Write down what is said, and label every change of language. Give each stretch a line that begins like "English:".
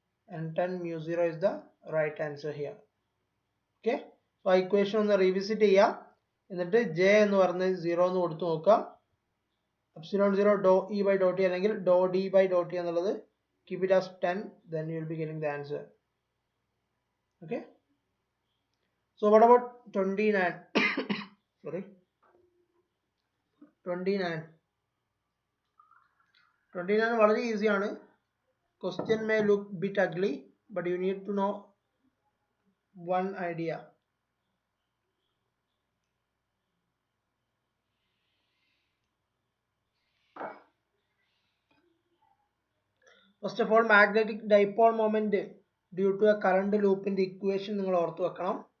English: n10 mu 0 is the right answer here. Okay, so equation
Malayalam: ഒന്ന് revisit ചെയ്യാം. എന്നിട്ട് j എന്ന് പറഞ്ഞ് 0 എന്ന് കൊടുത്തു നോക്കാം.
English: epsilon 0 dou e by dou t അല്ലെങ്കിൽ dou d by dou t എന്നുള്ളത് keep it as 10, then you will be getting the answer. Okay, so what about 29?
Malayalam: Sorry, 29 വളരെ ഈസി ആണ്.
English: Question may look bit ugly, but you need to know one idea. First of all, magnetic dipole moment due to a current loop in the equation
Malayalam: നിങ്ങൾ ഓർത്തു വെക്കണം.